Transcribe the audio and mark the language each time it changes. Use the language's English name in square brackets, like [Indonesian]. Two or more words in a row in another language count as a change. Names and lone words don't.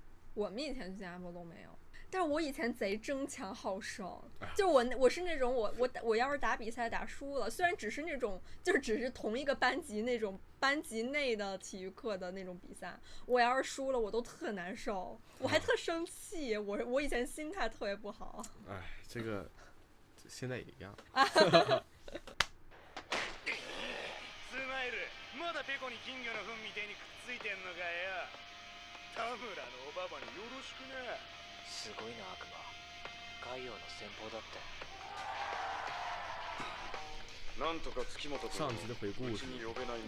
[Chinese] 我们以前去新加坡都没有。但是我以前贼争强好胜，就我是那种我要是打比赛打输了，虽然只是那种就是只是同一个班级那种班级内的体育课的那种比赛，我要是输了我都特难受，我还特生气，我以前心态特别不好。哎，这个现在也一样。 [Japanese] すごいな悪魔。ガイオの先鋒だって。なんとか月本君をうちに呼べないもの。